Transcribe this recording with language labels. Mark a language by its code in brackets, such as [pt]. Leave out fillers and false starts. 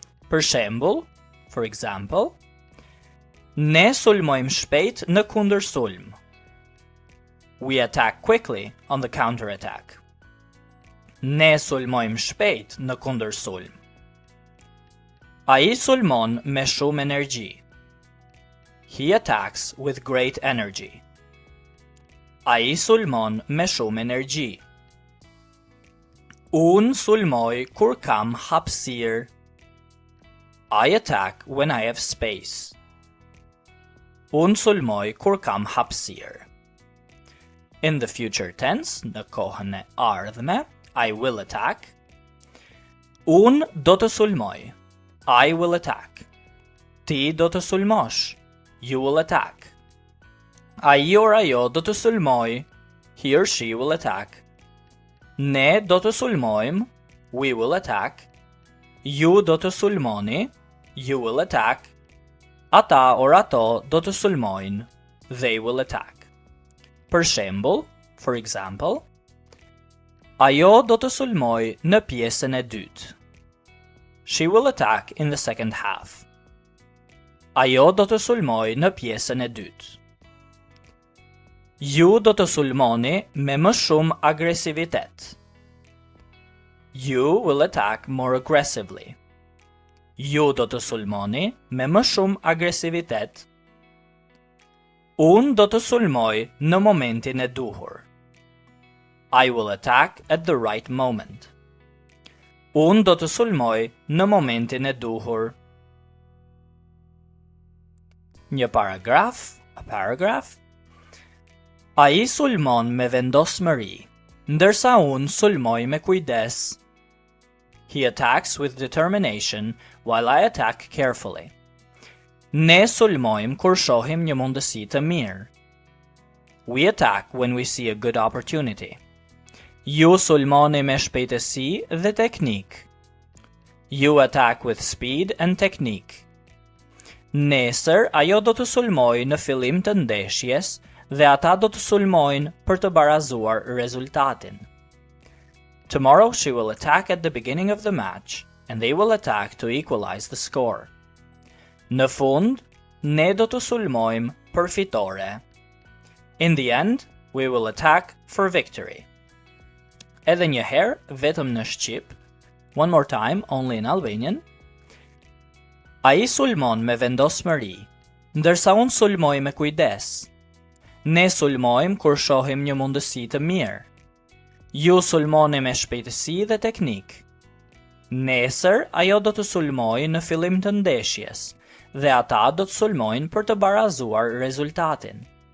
[sq] Për shembull, [en] for example, [sq] ne sulmojmë shpejt në kundër sulm. [en] We attack quickly on the counter attack. [sq] Ne sulmojmë shpejt në kundër sulm. Ai sulmon me shumë energji. [en] He attacks with great energy. [sq] Ai sulmon me shumë energji. Unë sulmoj kur kam hapësirë. [en] I attack when I have space. [sq] Unë sulmoj kur kam hapësirë. [en] In the future tense, [sq] në kohën e ardhme, [en] I will attack. [sq] Unë do të sulmoj. [en] I will attack. [sq] Ti do të sulmosh. [en] You will attack. [sq] Ai or ajo do të sulmoj. [en] He or she will attack. [sq] Ne do të sulmojmë. [en] We will attack. [sq] Ju do të sulmoni. [en] You will attack. [sq] Ata or ato do të sulmojnë. [en] They will attack. [sq] Për shembull, [en] for example, [sq] ajo do të sulmoj në pjesën e dytë. [en] She will attack in the second half. [sq] Ajo do të sulmoj në pjesën e dytë. Ju do të sulmoni me më shumë agresivitet. [en] You will attack more aggressively. [sq] Ju do të sulmoni me më shumë agresivitet. Unë do të sulmoj në momentin e duhur. [en] I will attack at the right moment. [sq] Unë do të sulmoj në momentin e duhur. Një paragraf, [en] a paragraph. [sq] Ai sulmon me vendosmëri, ndërsa unë sulmoj me kujdes. [en] He attacks with determination while I attack carefully. [sq] Ne sulmojmë kur shohim një mundësi të mirë. [en] We attack when we see a good opportunity. [sq] Ju sulmoni me shpejtësi dhe teknik. [en] You attack with speed and technique. [sq] Nesër ajo do të sulmoj në fillim të ndeshjes dhe ata do të sulmojnë për të barazuar rezultatin. [en] Tomorrow she will attack at the beginning of the match and they will attack to equalize the score. [sq] Në fund, ne do të sulmojmë për fitore. [en] In the end, we will attack for victory. [sq] Edhe një herë, vetëm në shqip. [en] One more time, only in Albanian. [sq] Ai sulmon me vendosmëri, ndërsa unë sulmoj me kujdes. Ne sulmojmë kur shohim një mundësi të mirë. Ju sulmoni me shpejtësi dhe teknik. Nesër ajo do të sulmoj në fillim të ndeshjes dhe ata do të sulmojnë për të barazuar rezultatin.